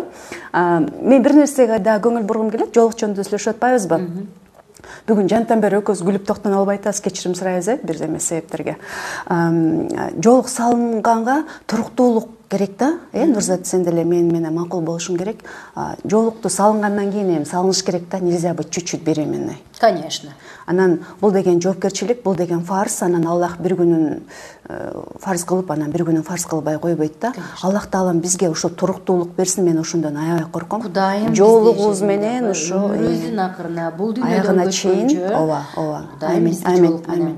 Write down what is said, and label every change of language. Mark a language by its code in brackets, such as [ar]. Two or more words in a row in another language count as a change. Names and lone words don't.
[ky] Мен бир нерсеге да көңүл бургум келет, жоолук жөнүндө сүйлөшүп атпайбызбы? Бүгүн жантан бери экөөбүз күлүп токтоно албай атабыз, кечирим сурайбыз бир эме себептерге. Жоолук салынганга туруктуулук керек да. Нурзат, сен деле мен менен макул болушуң керек. Жоолукту салынгандан кийин эми салыныш керек да, [ru] нельзя быть чуть-чуть беременной. Конечно. [ky] Анан бул деген жоопкерчилик, бул деген фарз. Анан Аллах бир күнүн фарз кылып, анан бир күнүн фарз кылбай койбойт да. Аллах таалам бизге ушул туруктуулук берсин. Мен ошондон аябай корком. Кудайым жоолугубуз менен ушу өмүрүбүздүн акырына, бул дүйнөдөн көчкөнчө, ооба. Амин.